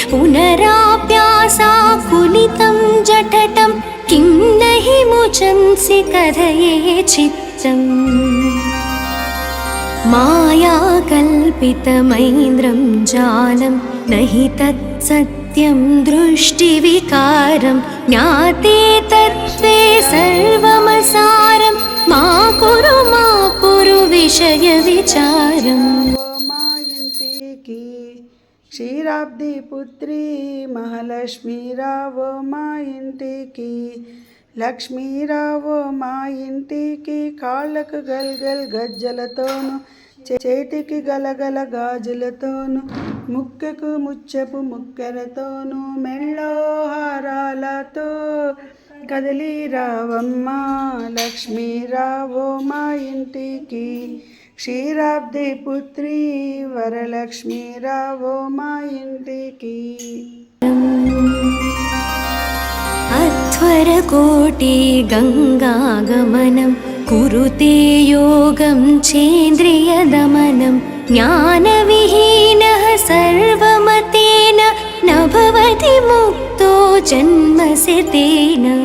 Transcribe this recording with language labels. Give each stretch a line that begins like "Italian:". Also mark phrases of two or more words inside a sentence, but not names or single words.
Sanskrit: पुनराप्यासाकुलितं जठटं किं न हि मुचंसि कथये चित्तम् मायाकल्पितमैन्द्रं जालं न हि तत्सत्यं दृष्टिविकारं ज्ञाते तत्त्वे सर्वमसारं मा कुरु विषयविचारम्।
Telugu: మా ఇంటికి క్షీరాబ్ది పుత్రి మహాలక్ష్మి రావో మా ఇంటికి, లక్ష్మీ రావో మా ఇంటికి, కాళ్ళకు గల్గల్ గజ్జలతోను చేతికి గలగల గాజులతోను ముక్కకు ముచ్చపు ముక్కెరతోను మెళ్ళో హారాలతో కదిలి రావమ్మా లక్ష్మీ రావో మా ఇంటికి, క్షీరాబ్ది పుత్రి వరలక్ష్మీ రావో మా ఇంటికి.
Sanskrit: अध्वरकोटि गङ्गागमनं कुरुते योगं चेन्द्रियदमनं ज्ञानविहीनः सर्वमतेन न भवति मुक्तो जन्मसितेन।